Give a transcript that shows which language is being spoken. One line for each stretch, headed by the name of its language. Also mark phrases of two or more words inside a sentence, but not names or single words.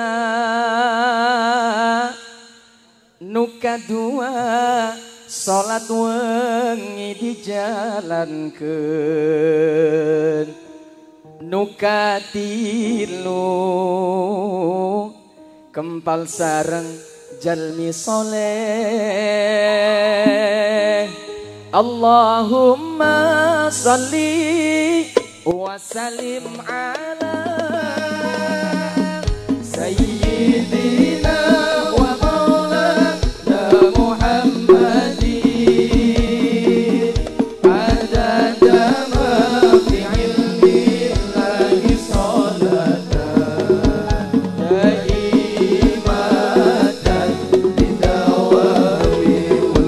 Sundanese: nuka 2 salat wengi dijalankeun, nuka 3 kempal sareng jalmi soleh.
Arabic: اللهم صل وسلم على سيدنا ومولانا محمد عدد ما في علم الله صلاة دائمة بدوام